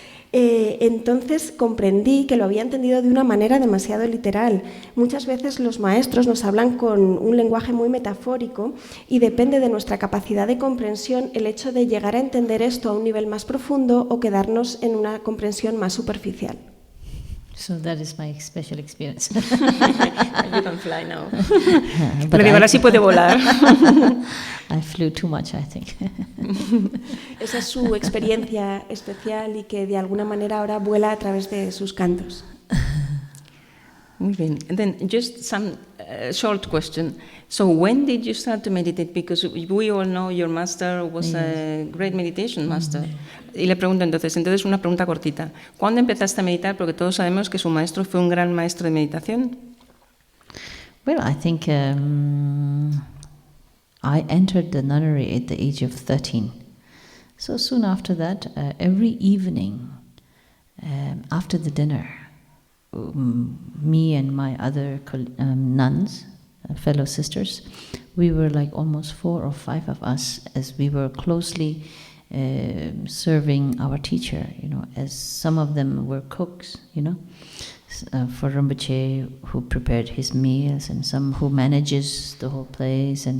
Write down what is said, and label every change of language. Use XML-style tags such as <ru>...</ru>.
<es>Entonces comprendí que lo había entendido de una manera demasiado literal. Muchas veces los maestros nos hablan con un lenguaje muy metafórico y depende de nuestra capacidad de comprensión el hecho de llegar a entender esto a un nivel más profundo o quedarnos en una comprensión más superficial.</es> <en>So that is my special experience. You can fly now.</en> <es>Pero digo, ahora sí puede volar.</es> <en>I flew too much, I think.</en> <es>Esa es su experiencia especial y que de alguna manera ahora vuela a través de sus cantos. Muy bien.</es> <en>And then just some short question. So when did you start to meditate? Because we all know your master was a great meditation master.</en> <es>Y le pregunto entonces una pregunta cortita. ¿Cuándo empezaste a meditar? Porque todos sabemos que su maestro fue un gran maestro de meditación.</es> <en>Well, I think I entered the nunnery at the age of 13. So soon after that, every evening, after the dinner, me and my other nuns, fellow sisters, we were like almost 4 or 5 of us, as we were closely serving our teacher, as some of them were cooks, for Rinpoche, who prepared his meals, and some who manages the whole place.</en>